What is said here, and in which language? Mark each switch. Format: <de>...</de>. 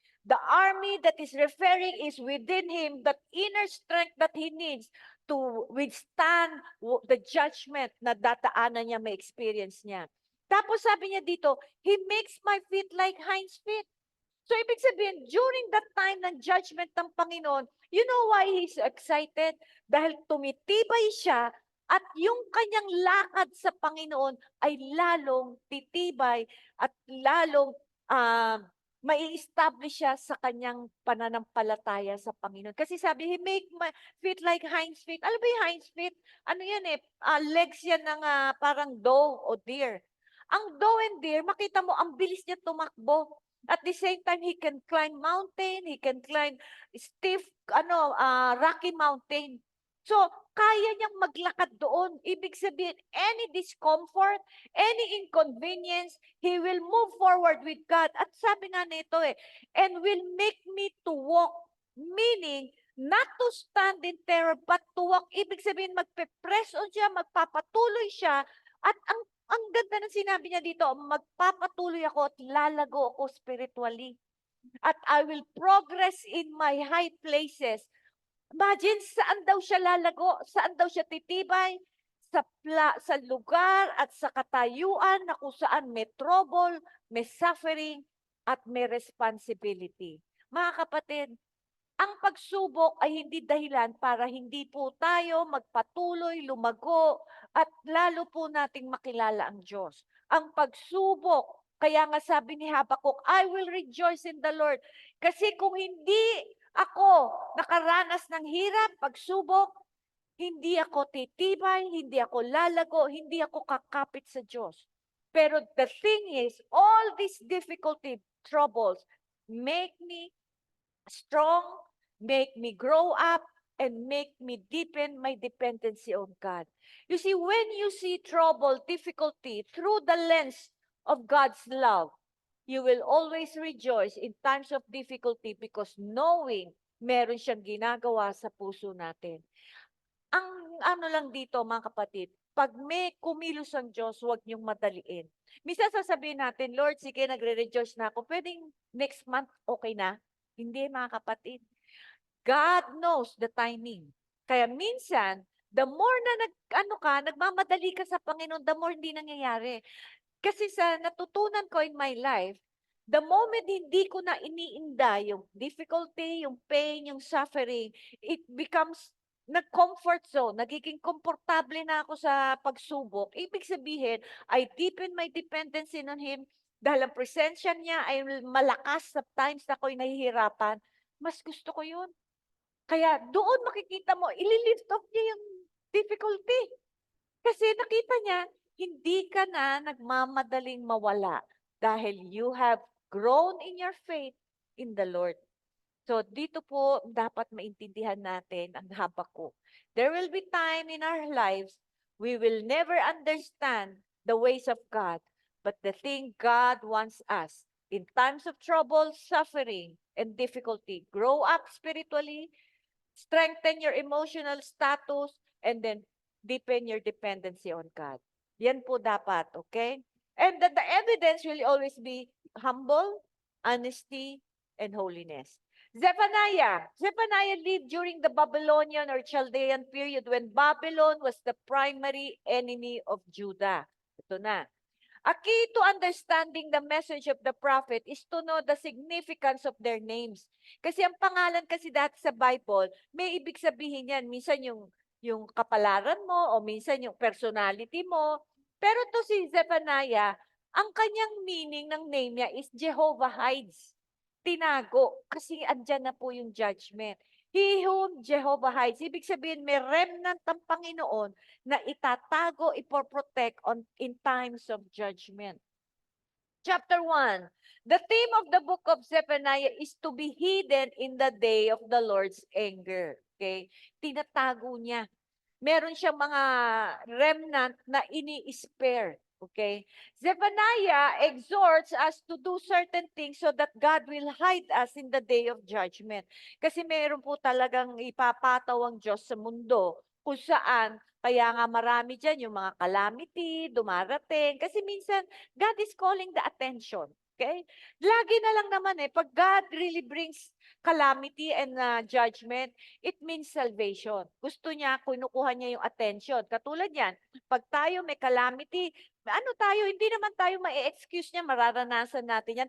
<en>The army that is referring is within him, that inner strength that he needs to withstand the judgment</en> <tl>na dadaanan niya, may experience niya. Tapos sabi niya dito,</tl> <en>He makes my feet like hinds feet. So,</en> <tl>ibig sabihin,</tl> <en>during that time ng judgment ng Panginoon, you know why He's excited?</en> <tl>Dahil tumitibay siya at yung kanyang lakad sa Panginoon ay lalong titibay at lalong mai-establish siya sa kanyang pananampalataya sa Panginoon. Kasi sabi,</tl> <en>He make my feet like hinds feet.</en> <tl>Alam ba yung hinds feet? Ano yan eh? Legs yan ng parang doe o deer. Ang doe and deer, makita mo, ang bilis niya tumakbo.</tl> <en>At the same time, he can climb mountain, he can climb stiff, rocky mountain. So,</en> <tl>kaya niyang maglakad doon. Ibig sabihin,</tl> <en>any discomfort, any inconvenience, he will move forward with God.</en> <tl>At sabi nga nito</tl> <en>and will make me to walk, meaning, not to stand in terror, but to walk.</en> <tl>Ibig sabihin, magpe-press on siya, magpapatuloy siya, at ang ganda ng sinabi niya dito, magpapatuloy ako at lalago ako spiritually.</tl> <en>At I will progress in my high places.</en> <tl>Imagine, saan daw siya lalago? Saan daw siya titibay? Sa lugar at sa katayuan na kung saan may trouble, may suffering, at may responsibility. Mga kapatid, ang pagsubok ay hindi dahilan para hindi po tayo magpatuloy, lumago, at lalo po nating makilala ang Diyos. Ang pagsubok, kaya nga sabi ni Habakuk, I will rejoice in the Lord. Kasi kung hindi ako nakaranas ng hirap, pagsubok, hindi ako titibay, hindi ako lalago, hindi ako kakapit sa Diyos.</tl> <en>Pero the thing is, all these difficulty, troubles, make me strong, make me grow up, and make me deepen my dependency on God. You see, when you see trouble, difficulty through the lens of God's love, you will always rejoice in times of difficulty because knowing</en> <tl>meron siyang ginagawa sa puso natin. Ang ano lang dito, mga kapatid, pag may kumilos ang Diyos, huwag niyong madaliin. Minsan sasabihin natin, Lord, sige, nagre-rejoice na ako. Pwedeng next month, okay na? Hindi, mga kapatid.</tl> <en>God knows the timing.</en> <tl>Kaya minsan, the more na nagmamadali ka sa Panginoon, the more hindi nangyayari. Kasi sa natutunan ko</tl> <en>in my life, the moment</en> <tl>hindi ko na iniinda yung difficulty, yung pain, yung suffering,</tl> <en>it becomes</en> <tl>nag-comfort zone, nagiging komportable na ako sa pagsubok. Ibig sabihin,</tl> <en>I deepen my dependency on Him</en> <tl>dahil ang presensya niya ay malakas sa times na ako'y nahihirapan. Mas gusto ko yun. Kaya doon makikita mo, ililift off niya yung difficulty. Kasi nakita niya, hindi ka na nagmamadaling mawala.</tl> <en>dahil you have grown in your faith in the Lord.</en> <tl>So dito po dapat maintindihan natin ang Habakuk.</tl> <en>There will be time in our lives we will never understand the ways of God, but the thing God wants us in times of trouble, suffering, and difficulty, grow up spiritually, strengthen your emotional status, and then deepen your dependency on God.</en> <tl>Yan po dapat,</tl> <en>okay? And that the evidence will always be humble, honesty, and holiness. Zephaniah lived during the Babylonian or Chaldean period when Babylon was the primary enemy of Judah.</en> <tl>Ito na.</tl> <en>A key to understanding the message of the prophet is to know the significance of their names.</en> <tl>Kasi ang pangalan kasi dati sa Bible, may ibig sabihin yan. Minsan yung kapalaran mo o minsan yung personality mo. Pero to si Zephaniah, ang kanyang meaning ng name niya is Jehovah hides. Tinago. Kasi andyan na po yung judgment.</tl> <en>He whom Jehovah hides.</en> <tl>Ibig sabihin, may remnant ng Panginoon na itatago, ipoprotect in times of judgment. Chapter 1.</tl> <en>The theme of the book of Zephaniah is to be hidden in the day of the Lord's anger.</en> <tl>Okay? Tinatago niya. Meron siyang mga remnant na ini-spare. Okay?</tl> <en>Zephaniah exhorts us to do certain things so that God will hide us in the day of judgment.</en> <tl>Kasi meron po talagang ipapataw ang Diyos sa mundo kung saan, kaya nga marami dyan yung mga calamity, dumarating. Kasi minsan,</tl> <en>God is calling the attention. Okay?</en> <tl>Lagi na lang naman pag</tl> <en>God really brings calamity and judgment, it means salvation.</en> <tl>Gusto niya, kinukuha niya yung attention. Katulad yan, pag tayo may calamity, hindi naman tayo ma-excuse niya, mararanasan natin yan.</tl>